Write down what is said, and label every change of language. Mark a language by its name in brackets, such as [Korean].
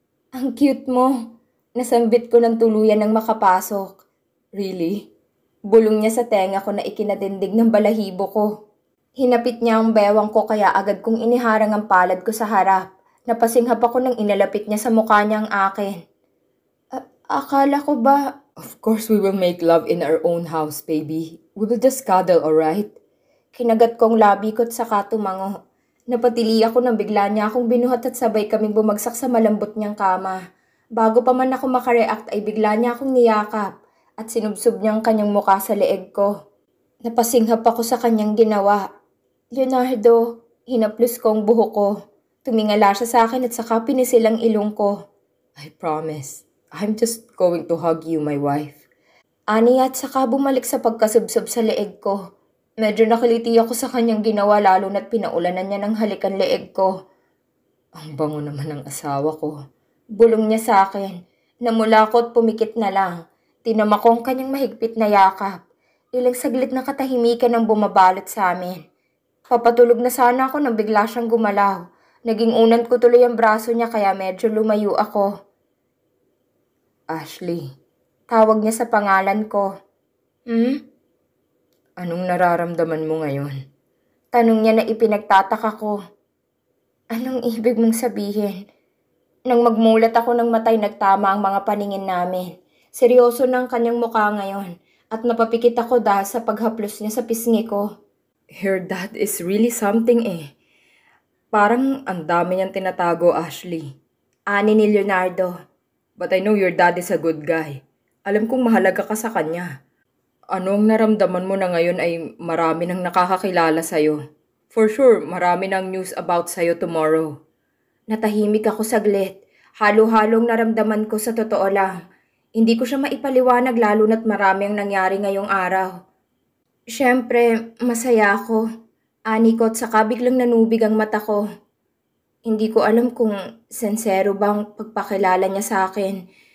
[Filipino] Ang cute mo. Nasambit ko ng tuluyan nang makapasok. Really? Bulong niya sa tenga ko na ikinadindig ng balahibo ko. Hinapit niya ang bewang ko kaya agad kong iniharang ang palad ko sa harap. Napasinghap ako nang inalapit niya sa mukha niya ang akin. Akala ko ba... [English] Of course we will make love in our own house, baby. We will just cuddle, alright? [Filipino] Kinagat kong labi ko at saka tumango. Napatili ako nang bigla niya akong binuhat at sabay kaming bumagsak sa malambot niyang kama. Bago pa man ako makareact ay bigla niya akong niyakap at sinubsob niya ang kanyang mukha sa leeg ko. Napasinghap ako sa kanyang ginawa. Leonardo, hinaplos ko ang buhok ko. Tumingala siya sa akin at saka pinisil ang ilong ko. [English] I promise, I'm just going to hug you, my wife. [Filipino] Ani at saka bumalik sa pagkasubsob sa leeg ko. Medyo nakiliti ako sa kanyang ginawa lalo na't pinaulanan niya ng halikan leeg ko. Ang bango naman ng asawa ko. Bulong niya sa akin. Namula ko at pumikit na lang. Tinama ko ang kanyang mahigpit na yakap. Ilang saglit na katahimikan ang bumabalot sa amin. Papatulog na sana ako nang bigla siyang gumalaw. Naging unan ko tuloy ang braso niya kaya medyo lumayo ako. Ashley. Tawag niya sa pangalan ko. Anong nararamdaman mo ngayon? Tanong niya na ipinagtataka ko. Anong ibig mong sabihin? Nang magmulat ako ng matay nagtama ang mga paningin namin. Seryoso ng kanyang mukha ngayon at napapikit ako dahil sa paghaplos niya sa pisngi ko. [English] Your dad is really something eh. [Filipino] Parang ang dami niyang tinatago, Ashley. Ani ni Leonardo. [English] But I know your dad is a good guy. [Filipino] Alam kong mahalaga ka sa kanya. Ano ang naramdaman mo na ngayon ay marami nang nakakakilala sa'yo? [English] For sure, [Filipino] marami nang [English] news about [Filipino] sa'yo [English] tomorrow. [Filipino] Natahimik ako saglit. Halo-halong naramdaman ko sa totoo lang. Hindi ko siya maipaliwanag lalo na't marami ang nangyari ngayong araw. Siyempre, masaya ako. Ani ko at saka biglang nanubig ang mata ko. Hindi ko alam kung sincero bang pagpakilala niya sa akin.